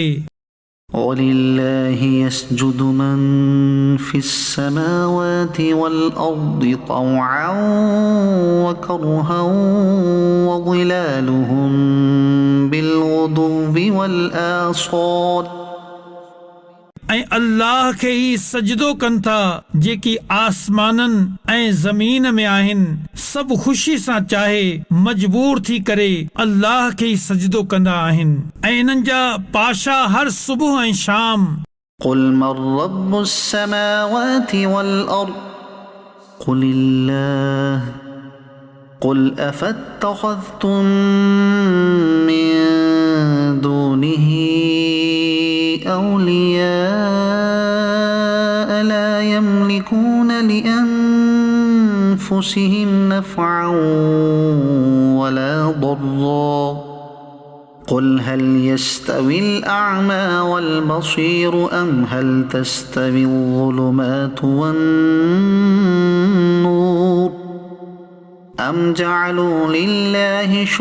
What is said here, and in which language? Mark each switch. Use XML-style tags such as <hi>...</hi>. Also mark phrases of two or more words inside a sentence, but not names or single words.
<ar>ولله يسجد من في السماوات والأرض طوعا وكرها وظلالهم بالغدو والآصال.</ar> <sd>ऐं अल्लाह खे ई सजदो कनि था जेकी आसमाननि ऐं ज़मीन में आहिनि सभु ख़ुशी सां चाहे मजबूर थी करे अल्लाह खे ई सजदो कंदा आहिनि ऐं इन्हनि जा पाशा हर सुबुह ऐं शाम।</sd> <ar>قل من رب السماوات والأرض قل الله قل أفاتخذتم من دونه أولياء لا يملكون لأنفسهم نفعا ولا ضرا قل هل يستوي الأعمى والبصير أم هل تستوي الظلمات والنور أم جعلوا لله</ar>